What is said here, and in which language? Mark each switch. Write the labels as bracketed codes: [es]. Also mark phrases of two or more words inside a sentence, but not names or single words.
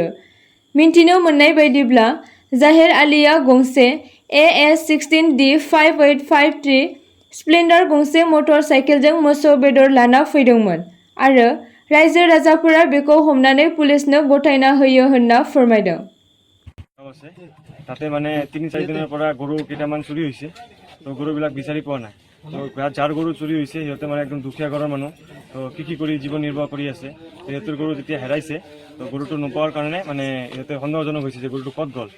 [brx] मिन्थिनो मोननाय बायदिब्ला जाहेर आलीआ गंसे AS16D5853 स्प्लेन्डार गंसे मटर साइकेलजों मोसौ बेदर लाना फैदोंमोन आरो रायजो राजाफोरा बेखौ हमनानै पुलिसनो गथायना होयो होनना फोरमायदों। [as] তাতে মানে 3-4 দিনৰ পৰা গৰু কেইটামান চুৰি হৈছে, তো গৰুবিলাক বিচাৰি পোৱা নাই। তো যাৰ গৰু চুৰি হৈছে সিহঁতে মানে একদম দুখীয়া ঘৰৰ মানুহ, তো কি কৰি জীৱন নিৰ্বাহ কৰি আছে। সিহঁতৰ গৰু যেতিয়া হেৰাইছে তো গৰুটো নোপোৱাৰ কাৰণে মানে সিহঁতে সন্দেহজনক হৈছে যে গৰুটো ক'ত গ'ল।